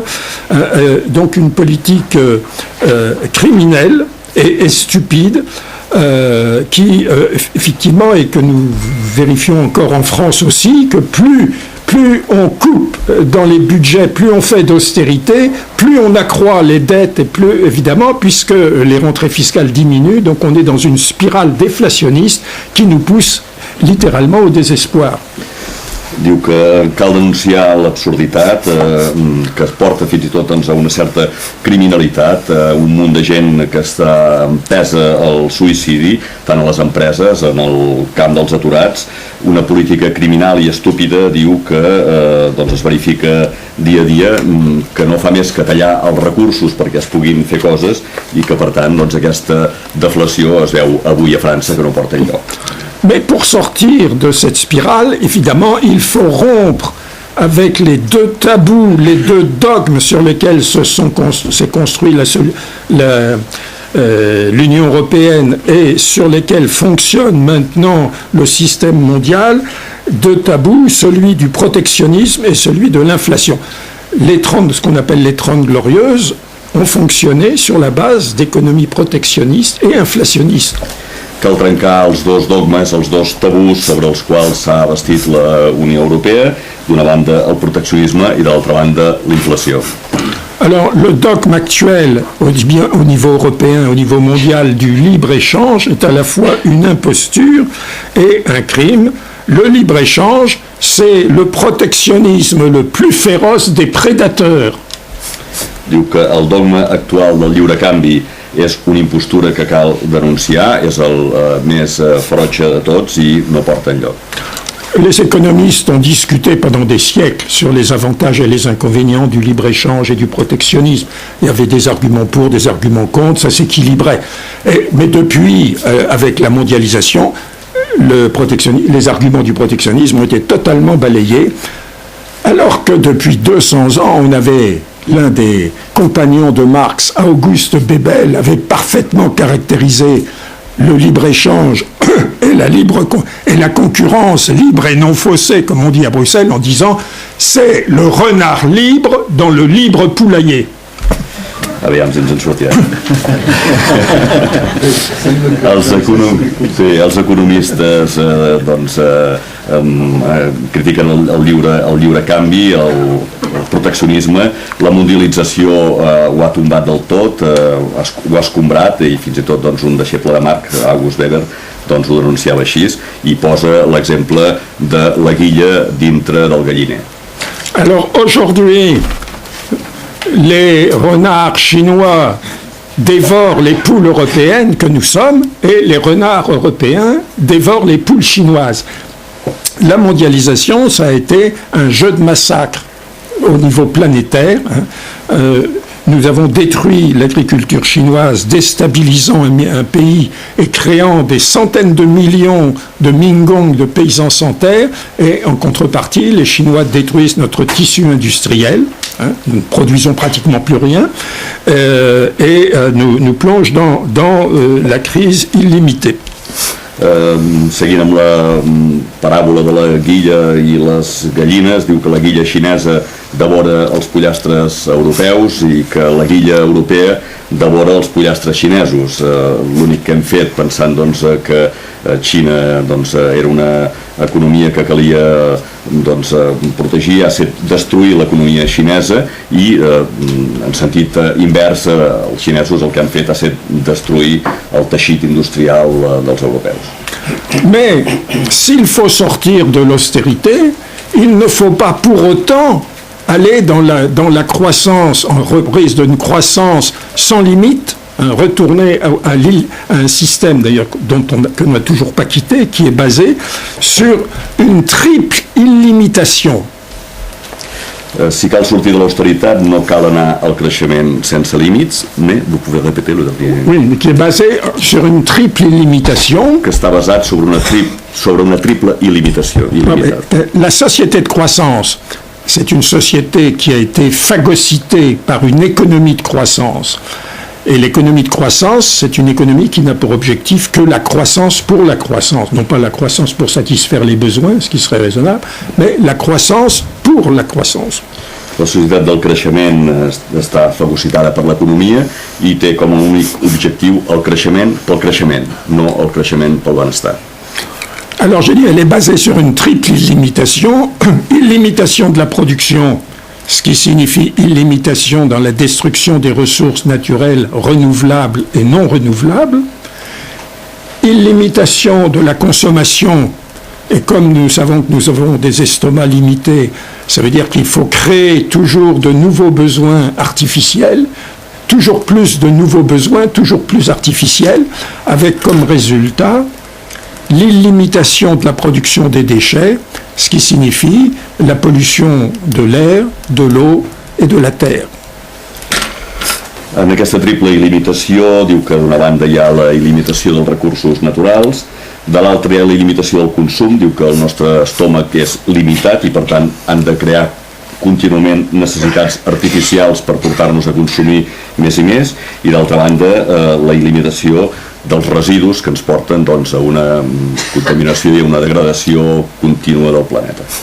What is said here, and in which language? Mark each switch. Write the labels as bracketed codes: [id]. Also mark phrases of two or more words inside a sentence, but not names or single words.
[fr] Donc une politique criminelle et stupide, qui effectivement, et que nous vérifions encore en France aussi, que plus plus on coupe dans les budgets, plus on fait d'austérité, plus on accroît les dettes et plus, évidemment, puisque les rentrées fiscales diminuent, donc on est dans une spirale déflationniste qui nous pousse littéralement au désespoir. [ca] Diu que cal denunciar l'absurditat, que es porta fins i tot a una certa criminalitat, un munt de gent que està empesa al suïcidi, tant a les empreses, en el camp dels aturats, una política criminal i estúpida, diu que es verifica dia a dia, que no fa més que tallar els recursos perquè es puguin fer coses i que per tant aquesta deflació es veu avui a França que no porta enlloc. [fr] Mais pour sortir de cette spirale, évidemment, il faut rompre avec les deux tabous, les deux dogmes sur lesquels s'est construit l'Union européenne et sur lesquels fonctionne maintenant le système mondial. Deux tabous, celui du protectionnisme et celui de l'inflation. Ce qu'on appelle les 30 glorieuses ont fonctionné sur la base d'économies protectionnistes et inflationnistes. [ca] Cal trencar els dos dogmes, els dos tabús sobre els quals s'ha bastit la Unió Europea, d'una banda el proteccionisme i de l'altra banda l'inflació. [fr] Alors, le dogme actuel, au niveau européen, au niveau mondial, du libre-échange est à la fois une imposture et un crime. Le libre-échange, c'est le protectionnisme le plus féroce des prédateurs. [ca] Diu que el dogma actual del lliure canvi és una impostura que cal denunciar, és el més ferotge de tots i no porta enlloc. [fr] Les économistes ont discuté pendant des siècles sur les avantages et les inconvénients du libre-échange et du protectionnisme. Il y avait des arguments pour, des arguments contre, ça s'équilibrait. Mais depuis, avec la mondialisation, les arguments du protectionnisme ont été totalement balayés, alors que depuis 200 ans, on avait l'un des compagnons de Marx, Auguste Bebel, avait parfaitement caractérisé le libre-échange et la concurrence libre et non faussée, comme on dit à Bruxelles, en disant « c'est le renard libre dans le libre poulailler ». [ca] Aviam si ens en sortirà. Els economistes critiquen el lliure canvi, el proteccionisme, la mundialització ho ha tombat del tot, ho ha escombrat i fins i tot un deixeble de Marx, August Weber, ho denunciava així i posa l'exemple de la guilla dintre del galliner. [fr] Alors aujourd'hui, les renards chinois dévorent les poules européennes que nous sommes et les renards européens dévorent les poules chinoises. La mondialisation, ça a été un jeu de massacre au niveau planétaire. Nous avons détruit l'agriculture chinoise, déstabilisant un pays et créant des centaines de millions de Mingong, de paysans sans terre, et en contrepartie, les Chinois détruisent notre tissu industriel, nous ne produisons pratiquement plus rien, et nous plongent dans la crise illimitée. [ca] Seguint amb la paràbola de la guilla i les gallines, diu que la guilla xinesa devora els pollastres europeus i que la guilla europea devora els pollastres xinesos. L'únic que hem fet pensant que Xina era una economia que calia protegir ha estat destruir l'economia xinesa i en sentit invers els xinesos el que han fet ha estat destruir el teixit industrial dels europeus. [fr] Mais s'il faut sortir de l'austérité, il ne faut pas pour autant aller dans la croissance, en reprise d'une croissance sans limite, retourner à un système d'ailleurs que l'on n'a toujours pas quitté, qui est basé sur une triple illimitation. [ca] Si cal sortir de l'austeritat, no cal anar al creixement sense límits, [fr] mais vous pouvez répéter le dernier. Oui, mais qui est basé sur une triple illimitation. [ca] Que està basat sobre una triple il·limitació. [fr] La société de croissance, c'est une société qui a été phagocytée par une économie de croissance. Et l'économie de croissance, c'est une économie qui n'a pour objectif que la croissance pour la croissance. Non pas la croissance pour satisfaire les besoins, ce qui serait raisonnable, mais la croissance pour la croissance. [ca] La societat del creixement està fagocitada per l'economia i té com a únic objectiu el creixement pel creixement, no el creixement pel benestar. [fr] Alors j'ai dit, elle est basée sur une triple illimitation. Illimitation de la production, ce qui signifie illimitation dans la destruction des ressources naturelles renouvelables et non renouvelables. Illimitation de la consommation, et comme nous savons que nous avons des estomacs limités, ça veut dire qu'il faut créer toujours de nouveaux besoins artificiels, toujours plus de nouveaux besoins, toujours plus artificiels, avec comme résultat l'illimitation de la production des déchets, ce qui signifie la pollution de l'air, de l'eau et de la terre. [ca] En aquesta triple il·limitació diu que d'una banda hi ha la il·limitació dels recursos naturals, de l'altra hi ha la il·limitació del consum, diu que el nostre estómac és limitat i per tant han de crear contínuament necessitats artificials per portar-nos a consumir més i més, i d'altra banda la il·limitació dels residus que ens porten doncs, a una contaminació i a una degradació contínua del planeta.